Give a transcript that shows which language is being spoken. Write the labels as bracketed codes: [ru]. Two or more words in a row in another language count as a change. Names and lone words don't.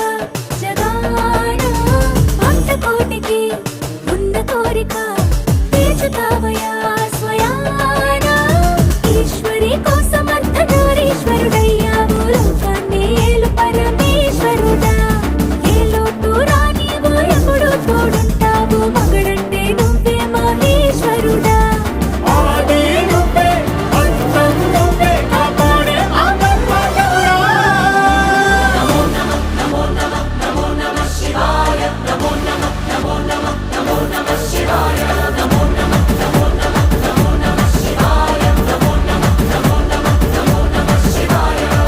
[te] జగాన భక్త కోటికి ఉన్న కోరిక తీర్చుతావయా స్వయాన ఈశ్వరి కోసం అర్ధనారీశ్వరుడయ్యావు లోకాన్ని ఏలు పరమేశ్వరుడా ఏ లోటు రానివు ఎప్పుడు తోడుంటావు మగడంటే నువ్వే మహేశ్వరుడా ఆది నువ్వే అంతం నువ్వే కాపాడే ఆత్మవరా [sa] नमो नमः नमो नमः नमो नमः शिवाय नमो नमः नमो नमः नमो नमः शिवाय नमो नमः नमो नमः नमो नमः शिवाय नमो नमः नमो नमः नमो नमः शिवाय